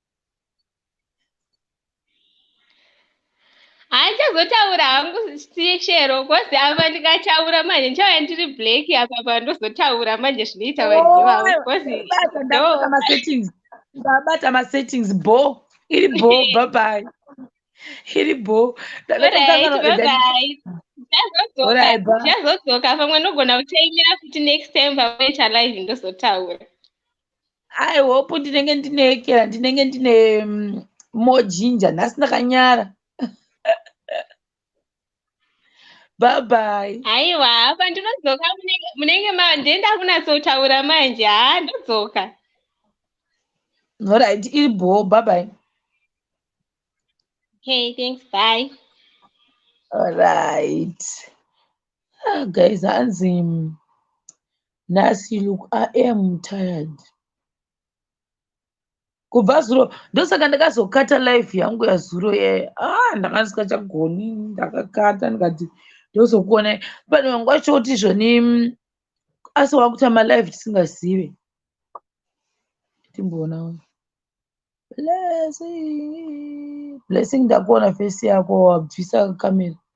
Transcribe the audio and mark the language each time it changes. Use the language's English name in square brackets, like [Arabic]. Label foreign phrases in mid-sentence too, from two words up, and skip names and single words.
[Shona] Handichazotaura hangu Shero, kozi apa ndikataura manje ndichauya ndiri black apa pandozotaura manje zvinoita vanhu ivavo. Kozi ndabata masettings bo. Iri bo, [English] bye bye. [Shona] Iri bo. Ndichazodzoka pamwe nogona kutaimira kuti [English] next time [Shona] pavaita live ndozotaura. [English] I hope [Shona] ndinenge ndineekera, ndinenge ndine mojinja, nhasi ndakanyara. [English] Bye bye. [Shona] Aiwa, apa ndinodzoka munenge ndenda kunatsotaura manje. Ndodzoka. [English] Alright, [Shona] iri bo, [English] bye bye. Okay, thanks, bye. Alright. Guys, Anzim. Nasi, look, I am tired. [Shona] Kubva zuro ndosaka ndakazokata life yangu yazuro ndakasingachagoni, ndakakata ndikati ndozokuona pane wangu achoti zvoni asi wakutama life tisingazive. Timboona blessing ndakuona face yako wabvisa kamera.